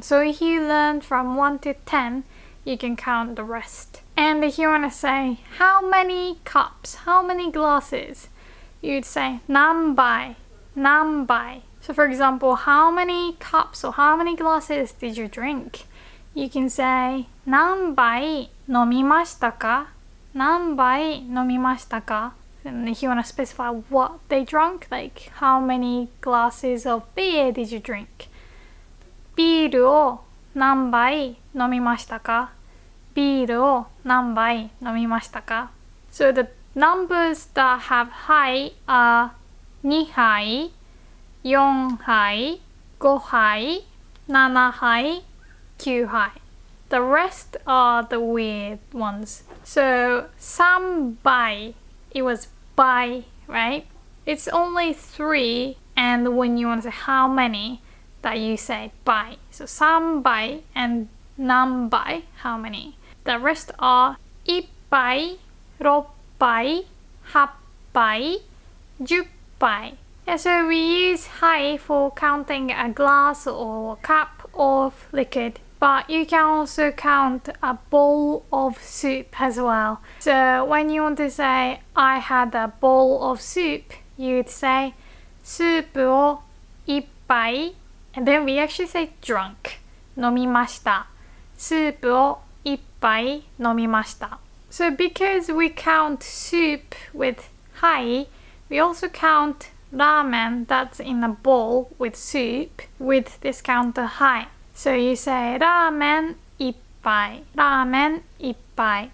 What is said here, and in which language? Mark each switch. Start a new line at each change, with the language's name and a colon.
English: So if you learn from 1 to 10, you can count the rest. And if you want to say how many cups, how many glasses, you'd say
Japanese: 何杯 何杯.
English: So for example, how many cups or how many glasses did you drink? You can say
Japanese: 何杯飲みましたか何杯飲みましたか?
English: And if you want to specify what they drank, like how many glasses of beer did you drink?
Japanese: ビールを何杯飲みましたか? ビールを何杯飲みましたか?
English: So the numbers that have 杯 are
Japanese: 2杯、4杯、5杯、7杯、9杯.
English: The rest are the weird ones. So 3杯, it was 杯, right? It's only 3, and when you want to say how many, that you say 杯. So 3杯 and 何杯, how many? The rest are
Japanese: 1杯、6杯、8杯、10杯.
English: Yeah, so we use 杯 for counting a glass or cup of liquid. But you can also count a bowl of soup as well. So when you want to say, I had a bowl of soup, you'd say,
Japanese: スープを1杯.
English: And then we actually say drunk.
Japanese: 飲みました。スープを1杯飲みました。
English: So because we count soup with 杯, we also count ramen that's in a bowl with soup with this counter 杯. So you say
Japanese: ラーメン1杯、ラーメン1杯.